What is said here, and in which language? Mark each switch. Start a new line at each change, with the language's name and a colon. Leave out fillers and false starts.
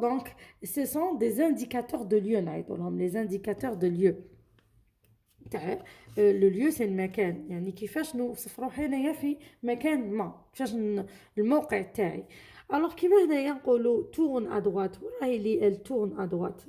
French: Donc ce sont des indicateurs de lieu les indicateurs de lieu. Le lieu c'est
Arabic: المكان يعني كيفاش نوصف روحي انايا في مكان ما كيفاش الموقع تاعي.
French: alors
Arabic: كيما هنايا نقولوا
French: tourne à droite
Arabic: وراهي لي
French: elle tourne à droite.